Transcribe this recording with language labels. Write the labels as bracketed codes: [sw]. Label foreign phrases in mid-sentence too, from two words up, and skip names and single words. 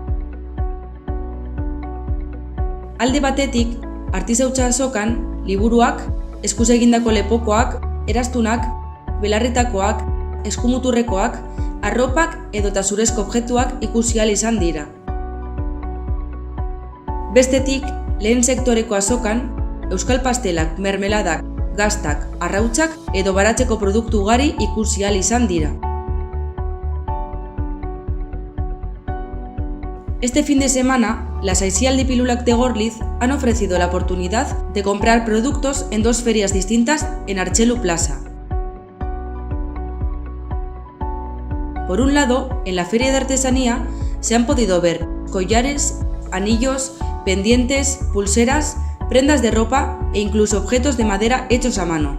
[eu] Alde batetik, Artisautza azokan, liburuak, eskuz egindako lepokoak, eraztunak, belarritakoak, eskumuturrekoak, arropak edota zurezko objektuak ikusi ahal izan dira. Bestetik, lehen sektoreko azokan, euskal pastelak, mermeladak, gaztak, arrautzak edo baratzeko produktu ugari ikusi ahal izan dira. [es] Este fin de semana, las Aisialdi Pilulak de Gorliz han ofrecido la oportunidad de comprar productos en dos ferias distintas en Artxelu Plaza. Por un lado, en la Feria de Artesanía se han podido ver collares, anillos, pendientes, pulseras, prendas de ropa e incluso objetos de madera hechos a mano.